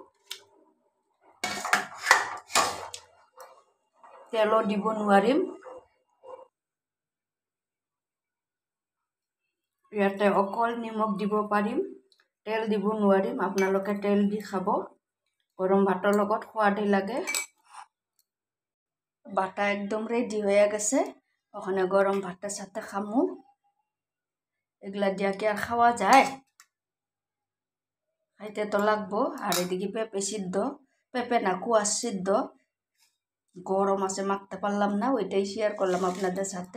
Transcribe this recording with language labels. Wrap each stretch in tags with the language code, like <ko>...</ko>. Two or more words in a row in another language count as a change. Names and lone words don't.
<as>তেলো দিব নোৱাৰিম। ইয়াতে অকল নিমখ দিব পাৰিম, তেল দিব নোৱাৰিম। আপোনালোকে তেল দি খাব, গৰম ভাতৰ লগত সোৱাদেই লাগে।</as> <bn>বাটা একদম ৰেডি হয়ে গেছে, ওখানে গরম ভাতের সাথে খামু। এগুলা দিয়া কি আর খাওয়া যায়? খাইতে তো লাগবো। আর এদিকে পেঁপে সিদ্ধ, পেঁপে না কুয়াশ সিদ্ধ, গরম আছে মাখতে পারলাম না, ওইটাই শেয়ার করলাম আপনাদের সাথে।</bn>